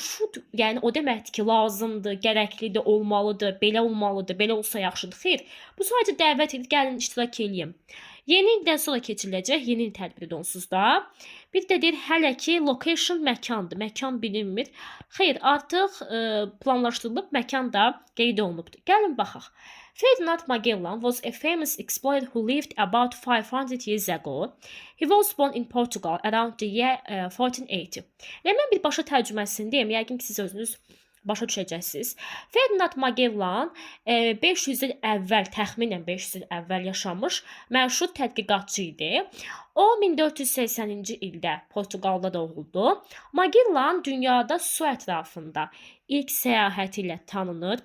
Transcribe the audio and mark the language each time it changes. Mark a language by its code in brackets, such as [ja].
[az] Should, yəni o deməkdir ki, lazımdır, gərəklidir, olmalıdır, belə olmalıdır, belə olsa yaxşıdır. Xeyr, bu sadəcə dəvət edir, gəlin iştirak edeyim. Yeni ildən sonra keçiriləcək, yeni il tədbiri onsuz da. Bir də deyir, hələ ki, location məkandır, məkan bilinmir. Xeyr, artıq planlaşdırılıb, məkan da qeyd olunubdur. Gəlin baxaq. [en] Ferdinand Magellan was a famous explorer who lived about 500 years ago. He was born in Portugal around the year 1480. [az] Yəni, mən bir başa tərcüməsini deyim, yəqin ki, siz özünüz başa düşəcəksiniz. Ferdinand Magellan 500 il əvvəl, təxminən 500 il əvvəl yaşamış məşhur tədqiqatçı idi. O 1480-ci ildə Portuqalda doğuldu. Magellan dünyada su ətrafında ilk səyahəti ilə tanınır.